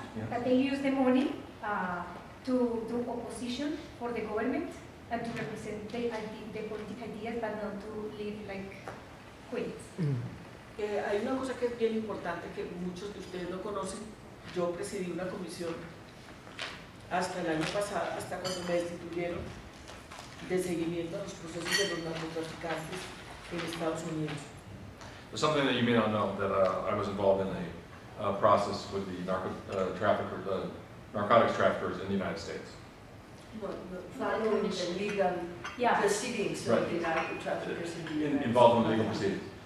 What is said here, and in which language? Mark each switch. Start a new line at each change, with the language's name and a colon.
English: That they use the money to do opposition for the government and to represent the political ideas, but not to live like queens.
Spanish: Hay una cosa que es bien importante que muchos de ustedes no conocen. Yo presidí una comisión hasta el año pasado, hasta cuando me destituyeron, de seguimiento a los procesos de los narcotraficantes en Estados Unidos.
English: There's something that you may not know, that I was involved in a process with the narcotics traffickers in the United States. Following the legal proceedings of the narco-traffickers in the United States. Involved in legal proceedings.